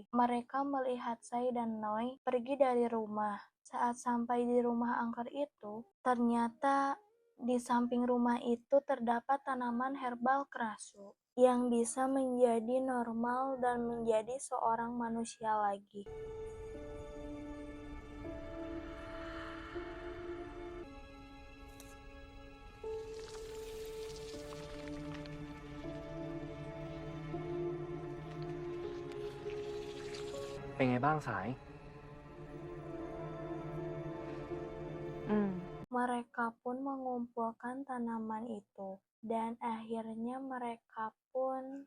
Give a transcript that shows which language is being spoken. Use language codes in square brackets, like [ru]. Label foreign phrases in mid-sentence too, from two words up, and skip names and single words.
[id] Mereka melihat Sai dan Noi pergi dari rumah. Saat sampai di rumah angker itu, ternyata di samping rumah itu terdapat tanaman herbal Krasu yang bisa menjadi normal dan menjadi seorang manusia lagi. [th] เป็นไงบ้างสาย [id] Mereka pun mengumpulkan tanaman itu, dan akhirnya mereka pun